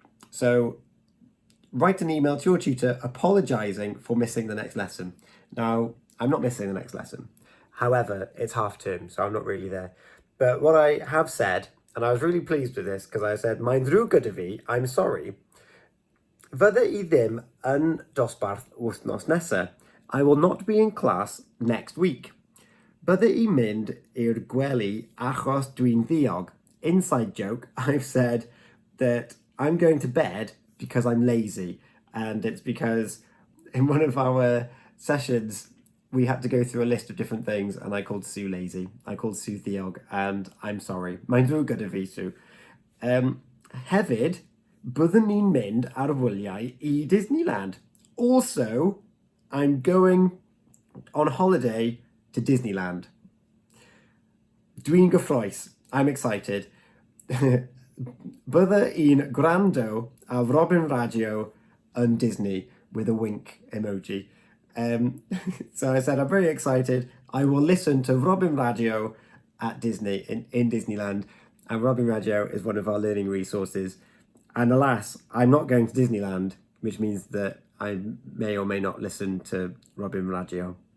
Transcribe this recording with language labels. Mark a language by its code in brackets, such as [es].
[en] So write an email to your tutor apologising for missing the next lesson. Now, I'm not missing the next lesson. However, it's half term, so I'm not really there. But what I have said, and I was really pleased with this, because I said, [cy] mae'n ddrwg gyda fi, [en] I'm sorry. [cy] Fydda I ddim yn dosbarth wythnos nesa. [en] I will not be in class next week. [cy] Bydda I mynd i'r gwely achos dwi'n ddiog. [en] Inside joke, I've said that I'm going to bed because I'm lazy. And it's because in one of our sessions, we had to go through a list of different things, and I called Sue lazy. I called Sue ddiog, and I'm sorry. [cy] Mae'n ddrwg gyda fi, Sue. Hefyd, byddwn ni'n mynd ar wyliau I Disneyland. [en] Also, I'm going on holiday to Disneyland. [cy] Dwi'n gyffroes. [en] I'm excited. [cy] Bydda i'n gwrando ar Robin Radio yn Disney [en] with a wink emoji. So I said, I'm very excited. I will listen to Robin Radio at Disney, in Disneyland. And Robin Radio is one of our learning resources. And alas, I'm not going to Disneyland, which means that I may or may not listen to Robin Radio.